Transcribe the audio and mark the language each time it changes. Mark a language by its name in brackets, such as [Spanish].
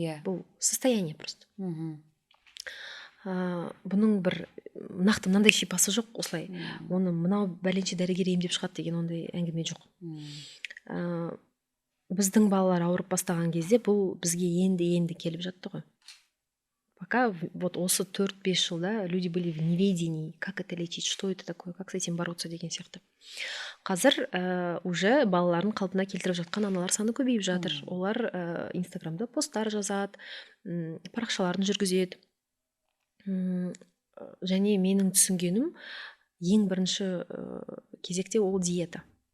[Kazakh] Бұл [Russian] состояние просто. [Kazakh] Бұның бір нақты мынандай шипасы жоқ, осылай. Оны мынау бәленше дәрігер емдеп шығады деген ондай әңгіме жоқ. біздің балалар ауырып бастаған кезде бұл бізге енді келіп жатты ғой. [Russian] Пока вот [Kazakh] осы 4-5 жылда [Russian] люди были в неведении, как это лечить, что это такое, как с этим бороться [Kazakh] деген сияқты. Қазір уже балаларын қалпына келтіріп жатқан аналар саны көбейіп жатыр. Олар инстаграмда посттар жазады, парақшаларын жүргізеді. Және менің түсінгенім ең бірінші кезекте ол диета.